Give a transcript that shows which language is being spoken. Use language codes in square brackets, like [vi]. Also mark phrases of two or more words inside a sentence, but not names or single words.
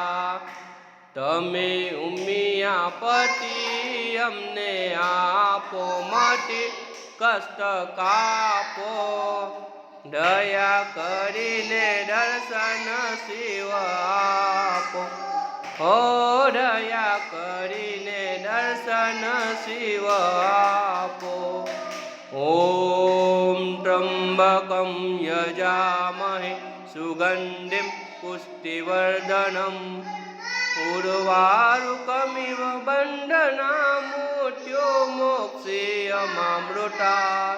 [gu] તમે ઉમિયા પતિ અમને આપો માટી કષ્ટ કાપો। દયા કરીને દર્શન શિવ આપો। હો દયા કરીને દર્શન શિવ આપો। [sa] ओम त्र्यंबकं यजामहे सुगंधिं पुष्टिवर्धनम्। उर्वारुकमिव बन्धनामृत्यो मोक्षेयमामृतात्।